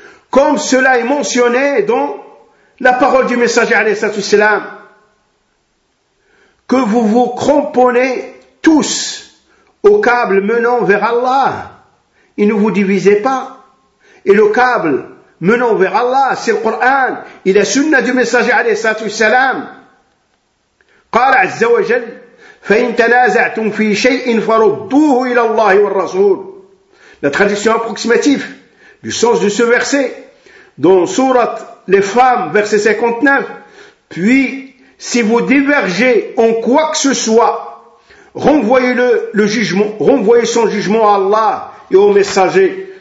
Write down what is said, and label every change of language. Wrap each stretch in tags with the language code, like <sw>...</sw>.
<fr>comme cela est mentionné dans la parole du messager alayhi salatu wassalam, que vous vous cramponnez tous au câble menant vers Allah, et ne vous divisez pas. Et le câble menant vers Allah, c'est le Coran, et la sunna du messager alayhi salatu wassalam.</fr> <ar>قال عز وجل فإن تنازعتم في شيء فردوه إلى الله والرسول.</ar> <fr>La traduction approximative du sens de ce verset dans sourate les femmes verset 59, Puis, si vous divergez en quoi que ce soit, renvoyez-le, le jugement, renvoyez son jugement à Allah et au messager.</fr>